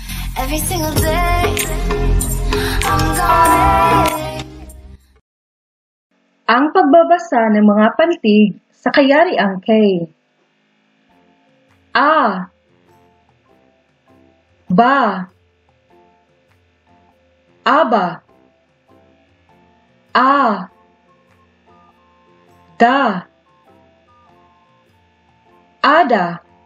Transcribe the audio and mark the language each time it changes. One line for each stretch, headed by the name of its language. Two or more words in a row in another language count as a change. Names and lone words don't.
English: Every single day, I'm gonna.
Filipino: Ang pagbabasa ng mga pantig sa kayariang K. A. Ba. Aba. A. Da. Ada.